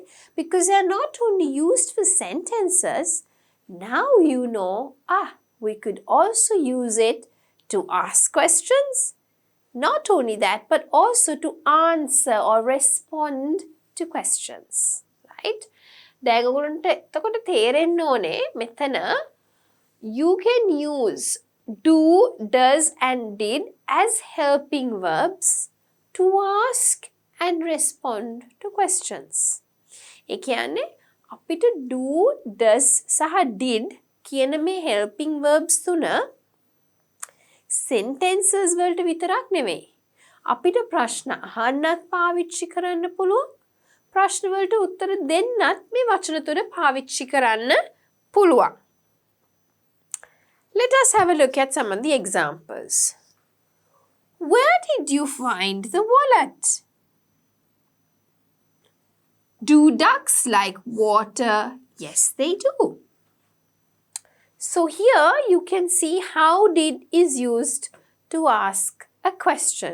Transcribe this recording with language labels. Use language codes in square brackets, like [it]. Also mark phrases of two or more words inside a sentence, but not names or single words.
[en] Because they are not only used for sentences, now you know, we could also use it to ask questions. Not only that, but also to answer or respond to questions, right? [si] දැන් ඔයගොල්ලන්ට එතකොට තේරෙන්න ඕනේ මෙතන [en] you can use do, does and did as helping verbs to ask and respond to questions. [si] ඒ කියන්නේ අපිට do, does සහ did කියන මේ [en] helping verbs [si] තුන sentences වලට විතරක් නෙවෙයි. අපිට ප්‍රශ්න අහන්නත් පාවිච්චි කරන්න පුළුවන්. ප්‍රශ්න වලට උත්තර දෙන්නත් මේ වචන තුන පාවිච්චි කරන්න පුළුවන්. [en] Let us have a look at some of the examples. Where did you find the wallet? Do ducks like water? Yes, they do. So here you can see how did is used to ask a question.